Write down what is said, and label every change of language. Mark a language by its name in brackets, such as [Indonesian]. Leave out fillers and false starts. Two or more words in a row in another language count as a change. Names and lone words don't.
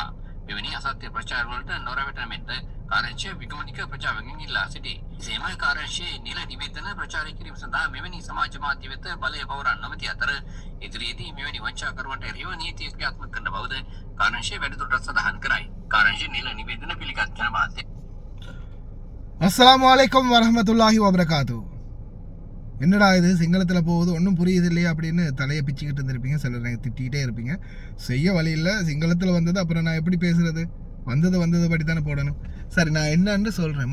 [Sinhala] මෙවැනි අසත්‍ය ප්‍රචාර වලට නොරවටන මෙන්ද කාර්යාංශය විගමනික ප්‍රජාවගෙන් ඉල්ලා සිටී. එසේම කාර්යාංශයේ නිල නිවේදන ප්‍රචාරය කිරීම සඳහා මෙවැනි සමාජ මාධ්‍ය වෙත බලය පවරන්න නොමැති අතර ඉදිරියේදී මෙවැනි වංචාකරුවන්ට එරෙහිව නීතිය ක්‍රියාත්මක කරන බවද කාර්යාංශය වැඩිදුරටත් සඳහන් කරයි. කාර්යාංශයේ නිල නිවේදන පිළිගත් ජන මාධ්‍ය. [Arabic] السلام عليكم ورحمة الله وبركاته. [Tamil] என்னடா இது சிங்களத்தில் போகுது ஒன்றும் புரியுது இல்லையா அப்படின்னு தலையை பிச்சுக்கிட்டு இருந்திருப்பீங்க. சிலர் திட்டிகிட்டே இருப்பீங்க. செய்ய வழி இல்லை, சிங்களத்தில் வந்தது அப்புறம் நான் எப்படி பேசுறது? வந்தது படி தானே போடணும். சரி, நான் என்னன்னு சொல்கிறேன்.